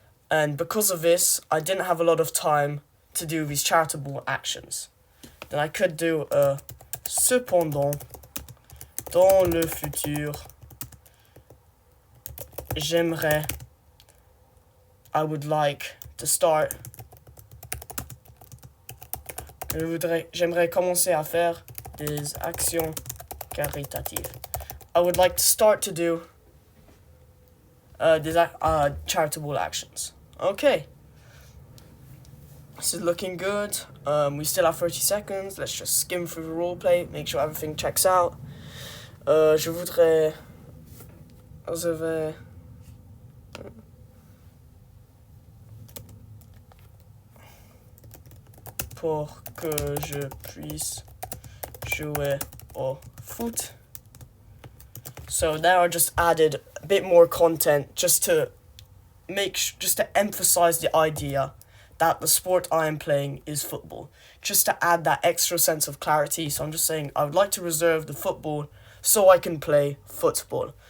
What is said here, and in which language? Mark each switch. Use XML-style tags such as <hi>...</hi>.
<en>And because of this, I didn't have a lot of time to do these charitable actions. Then I could do a</en> <fr>cependant, dans le futur,</fr> <en>I would like to start.</en> <fr>J'aimerais commencer à faire des actions caritatives.</fr> <en>I would like to start to do these charitable actions. Okay. This is looking good. We still have 30 seconds. Let's just skim through the roleplay, make sure everything checks out.</en> <fr>Je vais pour que je puisse jouer au foot.</fr> <en>So now I just added a bit more content just to emphasize the idea that the sport I am playing is football. Just to add that extra sense of clarity. So I'm just saying I would like to reserve the football so I can play football.</en>